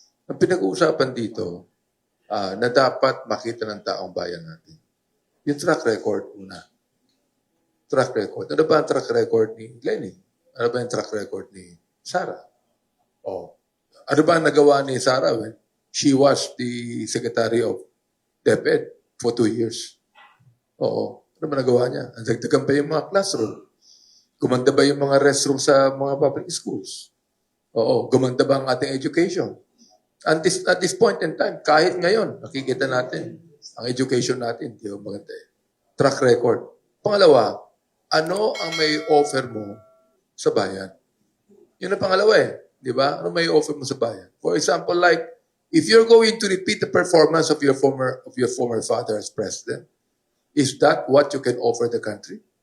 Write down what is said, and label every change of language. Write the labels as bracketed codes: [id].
[tl] Ang pinag-uusapan dito, na dapat makita ng taong bayan natin. Yung track record una. Track record. Ano ba ang track record ni Lenny? Ano ba yung track record ni Sara? Ano ba ang nagawa ni Sara? [en] She was the Secretary of DepEd for 2 years. [tl] Ano ba nagawa niya? Ang dagdagan pa yung mga classroom. Gumanda ba yung mga restroom sa mga public schools? Gumanda ba ang ating education? [en] At this point in time, [tl] kahit ngayon, nakikita natin, ang education natin, di ba maganda eh. Track record. Pangalawa, ano ang may offer mo sa bayan? Yun ang pangalawa eh. Di ba? Ano may offer mo sa bayan? [en] For example, like, if you're going to repeat the performance of your former father as president, is that what you can offer the country?